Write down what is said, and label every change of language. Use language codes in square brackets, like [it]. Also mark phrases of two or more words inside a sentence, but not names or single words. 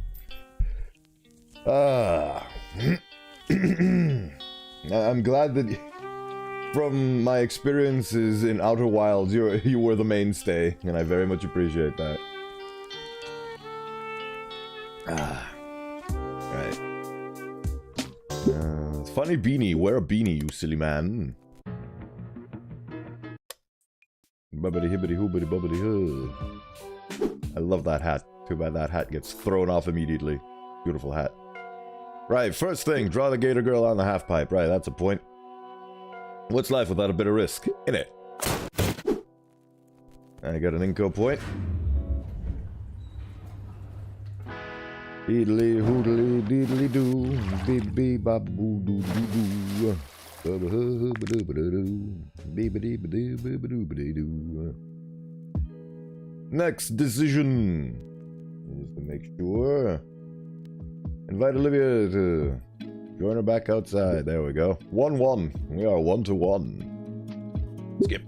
[en] I'm glad that from my experiences in Outer Wilds, you were the mainstay, and I very much appreciate that. Right. Funny beanie. Wear a beanie, you silly man. Bubbity hibbity hoobity bubbity hoo. I love that hat. Too bad that hat gets thrown off immediately. Beautiful hat. Right, first thing, draw the gator girl on the half pipe. Right, that's a point. What's life without a bit of risk? In it. I got an Inco point. Deedly hoodly deedly doo. Beep beep bop boo doo doo doo. Next decision is to make sure. Invite Olivia to join her back outside. There we go. 1-1. We are 1-1. Skip.